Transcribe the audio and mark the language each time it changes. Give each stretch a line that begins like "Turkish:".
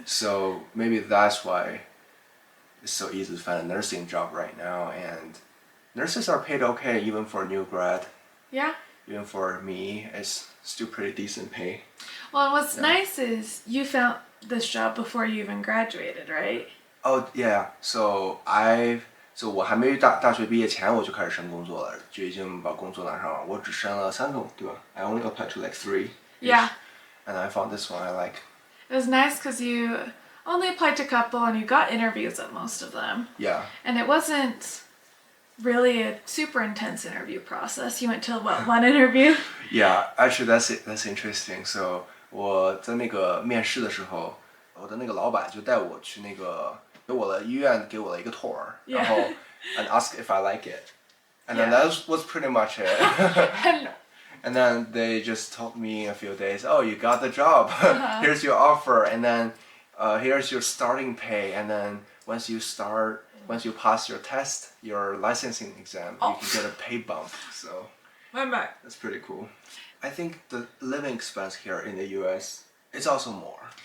English: So maybe that's why it's so easy to find a nursing job right now. And nurses are paid okay even for a new grad. Yeah. Even for me, it's still pretty decent pay. Well, what's nice is you found this job before you even graduated, right? Oh yeah.
Chinese: So我还没大学毕业前我就开始申工作了，就已经把工作拿上了。我只申了3个，对吧？
English: I only applied to like 3. Yeah. And I found this one I like. It was nice because you only applied to a couple and you got interviews at most of them. Yeah. And it wasn't really a super intense interview process. You went to what, one interview? Yeah, actually that's interesting.
Chinese: So 我在那个面试的时候，我的那个老板就带我去那个给我的医院给我了一个 tour， 然后
English: and ask if I like it, and then that was pretty much it. And then they just told me a few days, oh, you got the job. Here's your offer, and then here's your starting pay, and then once you pass your test, your licensing exam, you can get a pay bump. So that's pretty cool. I think the living expense here in the US is also more.